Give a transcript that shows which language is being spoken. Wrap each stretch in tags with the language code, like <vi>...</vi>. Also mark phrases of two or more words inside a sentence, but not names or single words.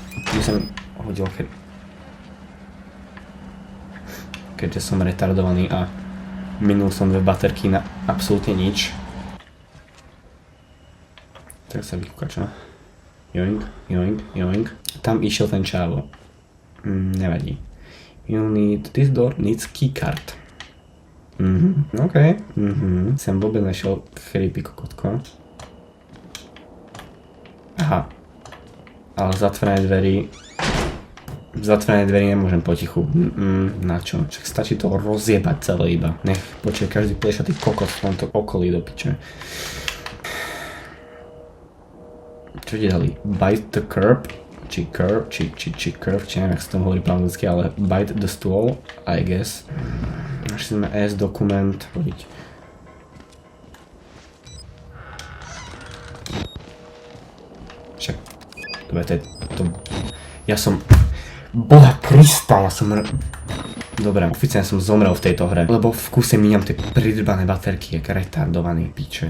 <sk>By som hodil, keďže som retardovaný a minul som 2 baterky na absolútne nič. Tak sa vykúka, čo? Joink, joink, joink. Tam išiel ten čávo. Nevadí.</sk> <en>You need, this door needs keycard. OK.</en> <sk>Sem vôbec nešiel creepy kokotko. Aha. Ale zatvorené dverí nemôžem potichu. Na čo? Čak stačí to rozjebať celé iba. Nech počuje každý plešatý kokot v tomto okolí do piče. Čo ti dali?</sk> <en>Bite the curb?</en> <sk>Či curb? Či curb? Či neviem, jak sa tomu hovorí po anglicky, ale</sk> <en>bite the stool, I guess.</en> <sk>Našli sme S dokument. Podiť. Však. Dobre, to je to. Ja som... Boha Krista, ja som... Dobre, oficiálne som zomrel v tejto hre, lebo v kuse míňam tie pridrbané baterky, jak retardovaný piče.</sk>